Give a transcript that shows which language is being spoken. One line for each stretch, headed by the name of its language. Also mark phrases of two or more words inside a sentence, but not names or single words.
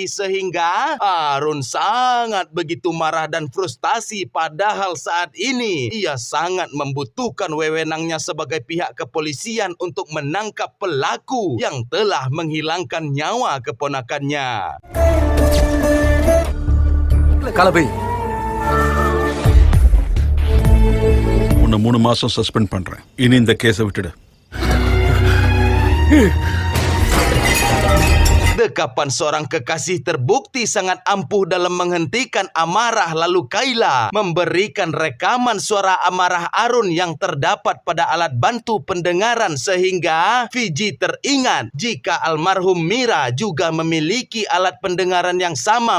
Indonesian: Sehingga Arun sangat begitu marah dan frustasi. Padahal saat ini ia sangat membutuhkan wewenangnya sebagai pihak kepolisian untuk menangkap pelaku yang telah menghilangkan nyawa keponakannya.
Tamil: கலவை உன்னை 3 மாசம் சஸ்பெண்ட் பண்றேன். இனி இந்த கேஸை விட்டுடு.
Indonesian: Dekapan seorang kekasih terbukti sangat ampuh dalam menghentikan amarah, lalu Kayla memberikan rekaman suara amarah Arun yang terdapat pada alat bantu pendengaran sehingga Fiji teringat jika almarhum Mira juga memiliki alat pendengaran yang sama.